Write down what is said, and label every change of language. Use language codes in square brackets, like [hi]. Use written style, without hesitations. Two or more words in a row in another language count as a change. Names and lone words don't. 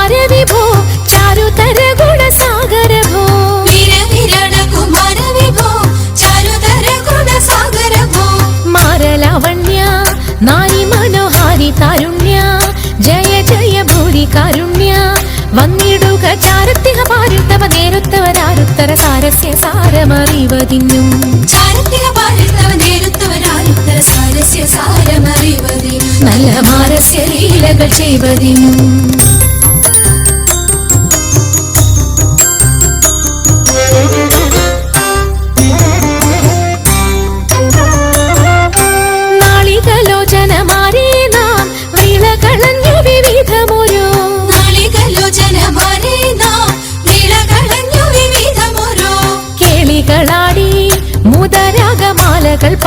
[sa] विभो चारुतर गुणसागर भो वीर विराट कुमार विभो चारुतर गुणसागर भो मारलावण्य नारी मनोहारी तारुण्य जय जय भूरि कारुण्य [ml] വന്നിടുക ചാരത്തിക പാരിത്തവ നേരുത്തവരാരുത്തര സാരസ്യ സാരമറിവതിന്നും ചാരത്തിക പാരിത്തവ നേരുത്തവരാരുത്തര സാരസ്യ സാരമറിവതിനും നല്ല മാരസ്യ ലീലകൾ ചെയ്വതിനും നാളികലോചനമാരേ നാം വിളകളഞ്ഞു വിവിധമൊരു കേളികളാടി മുദരാഗമാലകൾ